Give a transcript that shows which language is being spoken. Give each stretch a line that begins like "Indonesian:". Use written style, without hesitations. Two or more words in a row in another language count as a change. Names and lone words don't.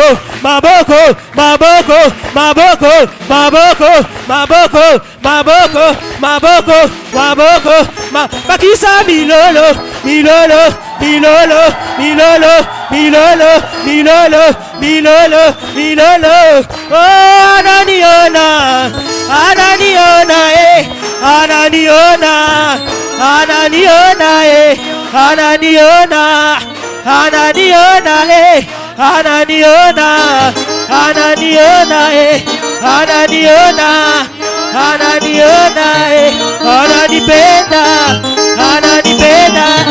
Lingala: maboko, maboko, maboko, maboko, maboko, maboko, maboko, maboko, bakisa milolo, milolo, milolo, milolo, milolo, milolo, milolo, milolo,
Swahili: oh, ananiona, ananiona, ananiona, ananiona, ananiona, ananiona, ananiona, ananiona, ananiona, ananiona, ananipenda, ananipenda.